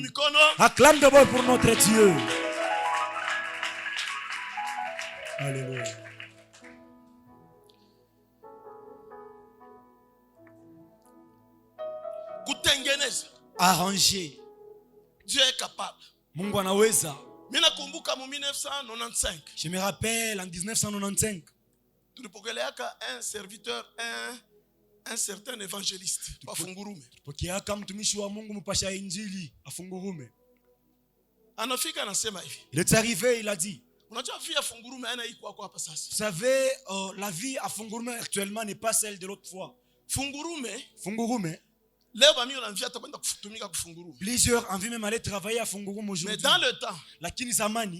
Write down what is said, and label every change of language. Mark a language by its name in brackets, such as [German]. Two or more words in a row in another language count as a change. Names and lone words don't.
[French] Acclame d'abord pour notre Dieu. Alléluia. Arranger. Dieu est capable. [Swahili] Mungu anaweza. Je me rappelle en 1995. Un serviteur, un certain évangéliste. Mtumishi wa Mungu mpasha injili afungurume. Anafika anasema hivi. [French] Il est arrivé, il a dit. Vous savez, la vie à Fungurume actuellement n'est pas celle de l'autre fois. Fungurume. Plusieurs envient même aller travailler à Fungurume aujourd'hui. Mais dans le temps, la Kinizamani,